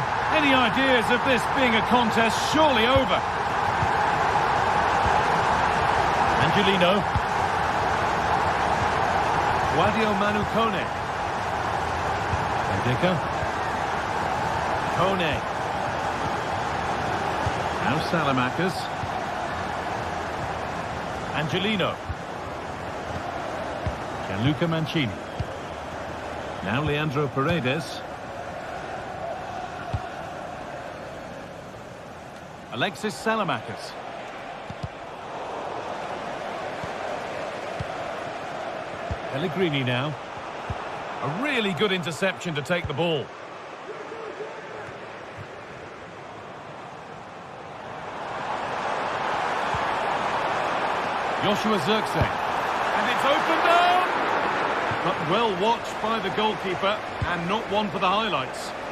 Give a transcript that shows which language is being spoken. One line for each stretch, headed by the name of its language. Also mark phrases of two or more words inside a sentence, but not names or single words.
English: Any ideas of this being a contest surely over? Angelino. Wadio Manu Kone. Ndika. Kone. Now Salamakers. Angelino. Gianluca Mancini. Now Leandro Paredes. Alexis Salamakers. Pellegrini now. A really good interception to take the ball. Joshua Zirkzee. And it's opened up! But well watched by the goalkeeper and not one for the highlights.